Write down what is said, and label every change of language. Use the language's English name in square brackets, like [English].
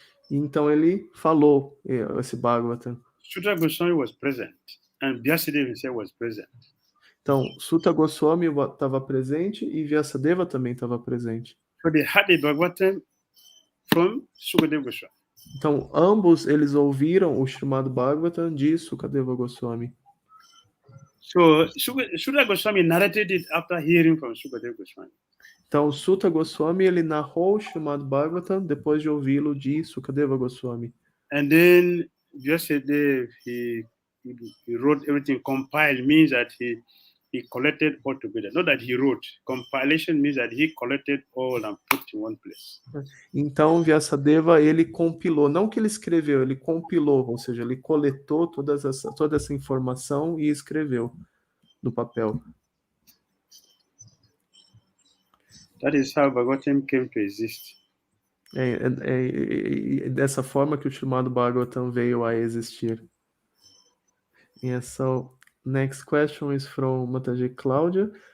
[Portuguese] Então ele falou esse Bhagavatam. [English] Sutta Goswami was present, and Vyasadeva himself was present. [Portuguese] Então Sutta Goswami estava presente e Vyasadeva também estava presente. [English] So they had the Bhagavatam from Sukadeva Goswami. [Portuguese] Então ambos eles ouviram o chamado Bhagavatam de Sukadeva Goswami. [English] So Sutta Goswami narrated it after hearing from Sukadeva Goswami. [Portuguese] Então, Sutta Goswami, ele narrou o chamado Bhagavatam depois de ouvi-lo de Sukadeva Goswami. [English] And then Vyasadeva, he wrote everything. Compiled means that he collected all together. Not that he wrote. Compilation means that he collected all and put in one place. [Portuguese] Então, Vyasadeva, ele compilou, não que ele escreveu, ele compilou, ou seja, ele coletou toda essa informação e escreveu no papel. [English] That is how Bhagavatam came to exist. [Portuguese] É dessa forma que o chamado Bhagavatam veio a existir. [English] Yeah, so next question is from Mataji Cláudia.